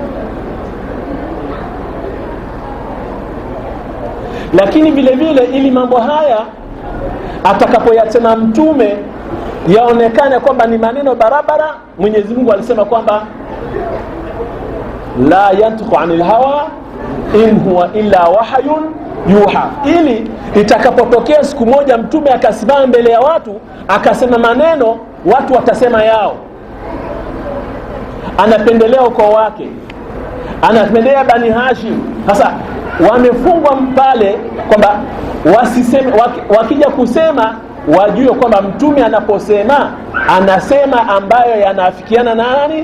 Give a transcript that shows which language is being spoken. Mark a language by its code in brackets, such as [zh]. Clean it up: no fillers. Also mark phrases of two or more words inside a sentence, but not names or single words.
[sw] Lakini vile vile ili mambo haya atakapoyasema Mtume yaonekane kwamba ni maneno barabara, Mwenyezi Mungu alisema kwamba [ar] لا ينطق عن الهوى إن هو إلا وحي يوحى, [sw] ili itakapotokea siku moja mtume akasimama mbele ya watu akasema maneno, watu watasema yao. Anapendelea ukoo wake, anapendelea Bani Hashim. Sasa wamefungwa pale kwamba wasiseme, wakija kusema wajue kwamba mtume anaposema anasema ambayo yanaafikiana na nani?